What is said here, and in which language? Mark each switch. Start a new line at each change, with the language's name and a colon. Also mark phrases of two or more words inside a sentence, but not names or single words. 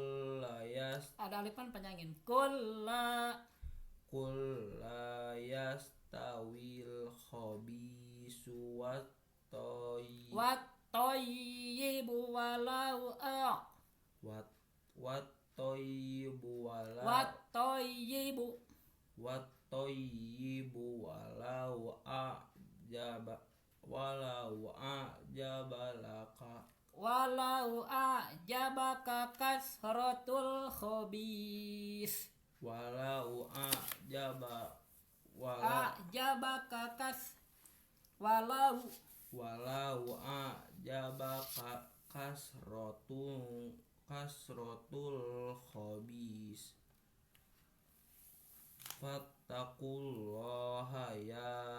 Indonesian: Ada alifan panjangin.
Arabic: لا يستوي الخبيث والطيب والطيب ولو والطيب والطيب ولو أعجبك ولو أعجبك كثرة الخبيث. ولو أعجبك كثرة الخبيث فاتقوا الله يا